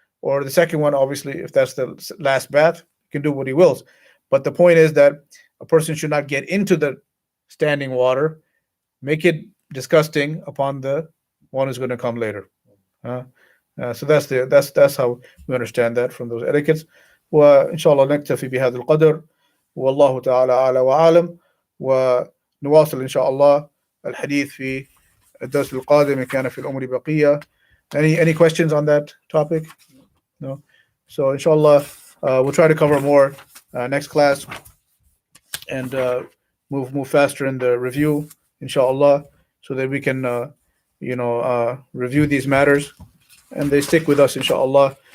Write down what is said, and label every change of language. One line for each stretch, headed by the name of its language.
English: Or the second one, obviously, if that's the last bath, can do what he wills. But the point is that a person should not get into the standing water, make it disgusting upon the one who's going to come later. So that's how we understand that from those etiquettes.
Arabic: وإن شاء الله نكتفي بهذا القدر والله تعالى أعلى وأعلم ونواصل إن شاء الله الحديث في الدرس القادم إن كان في الأمر بقية.
English: Any questions on that topic? No. So inshallah, we'll try to cover more next class and move faster in the review, inshallah, so that we can review these matters and they stick with us, inshallah.